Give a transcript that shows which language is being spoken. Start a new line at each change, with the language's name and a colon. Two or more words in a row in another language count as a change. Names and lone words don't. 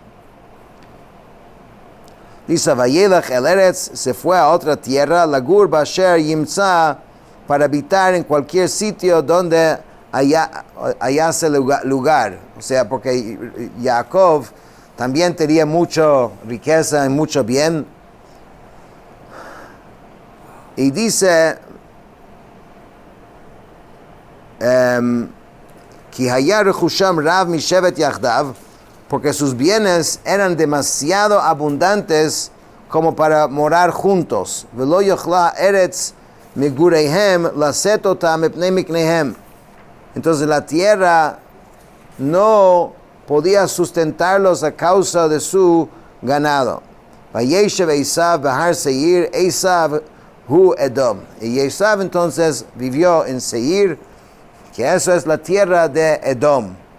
Spanish: Dice,
Hebrew: וילך אל ארץ,
Spanish: se fue a otra tierra,
Hebrew: לגור באשר ימצא,
Spanish: para habitar en cualquier sitio donde hallase lugar. O sea, porque Jacob también tenía mucha riqueza y mucho bien. Y dice,
Hebrew: כי היה רכושם רב משבת יחדו,
Spanish: porque sus bienes eran demasiado abundantes como para morar juntos.
Hebrew: ולא יכלה ארץ מגוריהם לשאת אותם מפני מקניהם.
Spanish: Entonces la tierra no podía sustentarlos a causa de su ganado.
Hebrew: וישב עשו בהר שעיר עשו הוא אדום.
Spanish: Y Esav entonces vivió en Seir, que eso es la tierra de Edom.